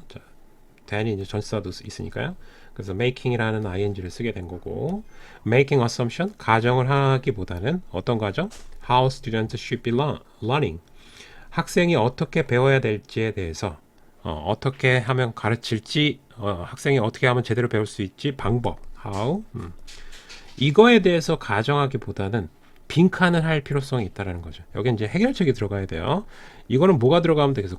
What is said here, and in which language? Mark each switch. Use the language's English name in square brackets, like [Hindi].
[Korean] 자, than이 이제 전치사도 있으니까요. 그래서 making이라는 ing를 쓰게 된 거고 [English] making assumption, [Korean] 가정을 하기보다는 어떤 가정? [English] How students should be learning. [Korean] 학생이 어떻게 배워야 될지에 대해서 어떻게 하면 가르칠지 학생이 어떻게 하면 제대로 배울 수 있지 방법 how 이거에 대해서 가정하기보다는 빈칸을 할 필요성이 있다는 거죠. 여기 이제 해결책이 들어가야 돼요. 이거는 뭐가 들어가면 되겠어?